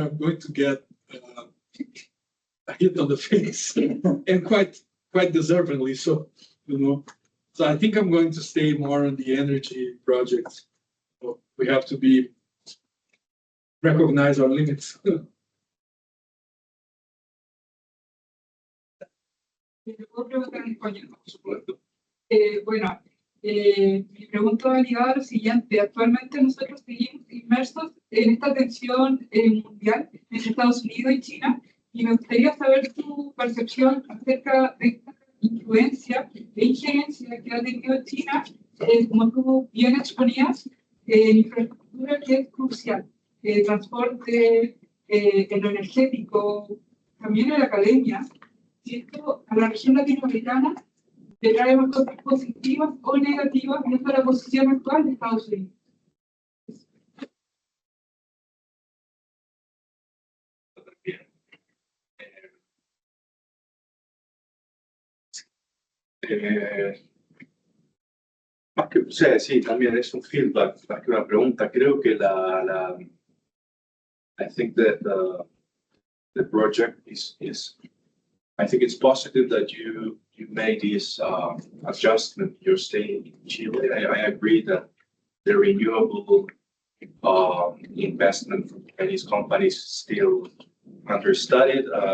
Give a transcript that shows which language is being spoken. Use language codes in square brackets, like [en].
[en] I'm going to get a hit on the face, and quite deservedly so. So I think I'm going to stay more on the energy projects. So we have to recognize our limits. [es] ¿Puedo preguntar en español? Por supuesto. Bueno, mi pregunta va ligada a lo siguiente. Actualmente nosotros seguimos inmersos en esta tensión mundial entre Estados Unidos y China, y me gustaría saber tu percepción acerca de esta influencia e injerencia que ha tenido China, como tú bien exponías, en infraestructura que es crucial, transporte, en lo energético, también en la academia. Si esto a la región latinoamericana le trae más cosas positivas o negativas viendo la posición actual de Estados Unidos. Más que, o sea, sí, también es un feedback, más que una pregunta. Creo que [en] I think that the project is I think it's positive that you made this adjustment. You're staying in Chile. I agree that the renewable investment from Chinese companies is still understudied.